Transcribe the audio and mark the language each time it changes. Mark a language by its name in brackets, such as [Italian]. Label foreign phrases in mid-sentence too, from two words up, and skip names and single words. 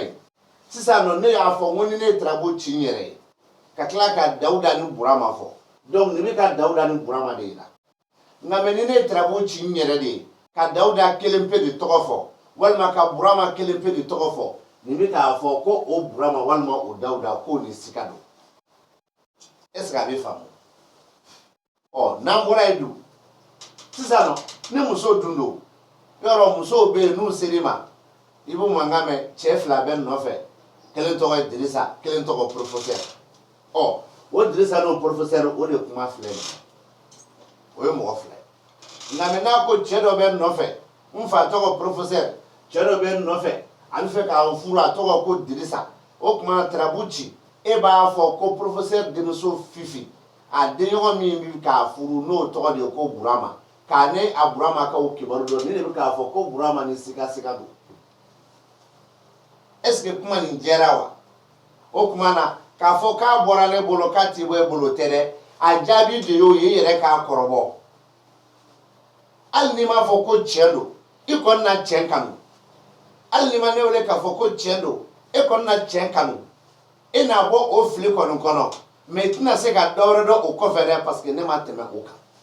[Bambara] ye sisan nɔ ne y'a fɔ n ko ni ne ye tarabu ci n yɛrɛ ye ka tila ka Dawuda ni Burama fɔ donc nin bɛ ka Dawuda ni Burama de yira nka mɛ ni ne ye tarabu ci n yɛrɛ de ye ka Dawuda kelen pe de tɔgɔ fɔ walima ka Burama kelen pe de tɔgɔ fɔ nin bɛ k'a fɔ ko o Burama walima o Dawuda k'o ni siga don [French] est ce que [Bambara] a bɛ faamu n'an bɔra yen dun sisan nɔ ni muso dun don yɔrɔ musow bɛ yen n'u ser'i ma i bɛ mankan mɛn cɛ fila bɛ nɔfɛ kelen tɔgɔ ye Dirisa kelen tɔgɔ professeur o Dirisa n'o professeur o de kuma filɛ nin o ye mɔgɔ fila ye nka mɛ n'a ko cɛ dɔ bɛ nɔfɛ n fa tɔgɔ professeur cɛ dɔ bɛ nɔfɛ an bɛ fɛ k'a furu a tɔgɔ ko Dirisa o tuma na tarabu ci e b'a fɔ ko professeur denmuso Fifi a denɲɔgɔn min bɛ k'a furu n'o tɔgɔ de ye ko Burama k'a ne a Burama kaw kibaru dɔn ne de bɛ k'a fɔ ko Burama ni siga don [French] est ce que [Bambara] kuma nin jɛra wa o tuma na k'a fɔ k'a bɔra ne bolo k'a t'i bɔ e bolo tɛ dɛ a jaabi de y'o ye i yɛrɛ k'a kɔrɔbɔ hali n'i m'a fɔ ko cɛ don i kɔni na cɛ kanu hali n'i ma ne wele k'a fɔ ko cɛ don e kɔni na cɛ kanu e n'a bɔ o fili kɔni kɔnɔ mais i tɛna se ka dɔ wɛrɛ dɔn o kɔfɛ dɛ [French] parce que [Bambara] ne ma tɛmɛ o kan